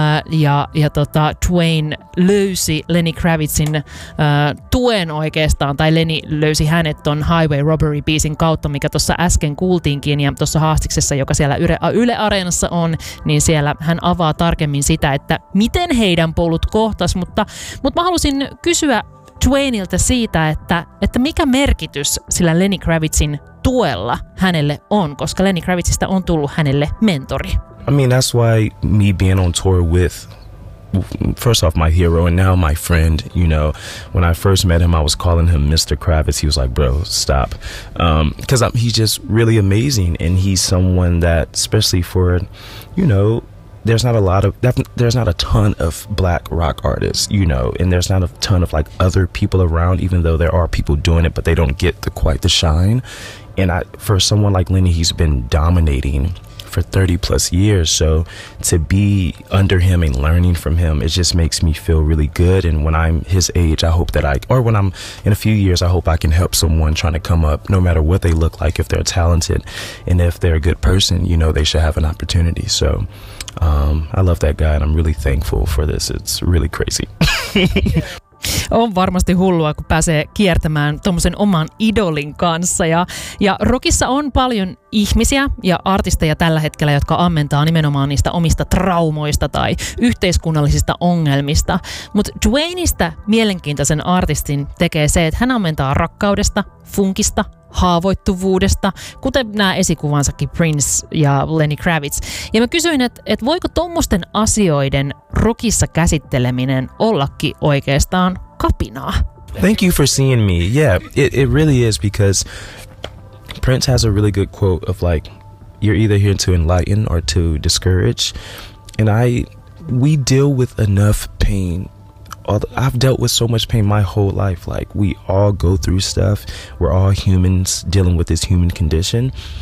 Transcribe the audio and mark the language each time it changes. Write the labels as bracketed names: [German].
[Finnish] ja Dwayne löysi Lenny Kravitzin tuen oikeastaan, tai Lenny löysi hänet ton Highway Robbery-biisin kautta, mikä tuossa äsken kuultiinkin ja tuossa haastiksessa, joka siellä Yle Areenassa on, niin siellä hän avaa tarkemmin sitä, että miten heidän polut kohtas, mutta mä halusin kysyä Dwayneiltä siitä, että mikä merkitys sillä Lenny Kravitzin tuella hänelle on, koska Lenny Kravitzista on tullut hänelle mentori. [English] I mean, that's why me being on tour with, first off, my hero and now my friend, you know, when I first met him, I was calling him Mr. Kravitz. He was like, bro, stop. Because he's just really amazing. And he's someone that, especially for, you know, there's not a ton of black rock artists, you know, and there's not a ton of like other people around, even though there are people doing it, but they don't get quite the shine. And I, for someone like Lenny, he's been dominating for 30 plus years, so to be under him and learning from him, it just makes me feel really good. And when I'm his age, I hope that I, or when I'm in a few years, I hope I can help someone trying to come up, no matter what they look like, if they're talented and if they're a good person, you know, they should have an opportunity. So I love that guy and I'm really thankful for this. It's really crazy. [Finnish] On varmasti hullua, kun pääsee kiertämään tuommoisen oman idolin kanssa. Ja rockissa on paljon ihmisiä ja artisteja tällä hetkellä, jotka ammentaa nimenomaan niistä omista traumoista tai yhteiskunnallisista ongelmista. Mutta Dwayneista mielenkiintoisen artistin tekee se, että hän ammentaa rakkaudesta, funkista, haavoittuvuudesta, kuten nämä esikuvansakin Prince ja Lenny Kravitz. Ja mä kysyin, että voiko tuommoisten asioiden rockissa käsitteleminen ollakin oikeastaan kapinaa? [English] Thank you for seeing me. Yeah, it really is because Prince has a really good quote of like, you're either here to enlighten or to discourage. And we deal with enough pain. I've dealt with so much pain my whole life. Like, we all go through stuff. We're all humans dealing with this human condition.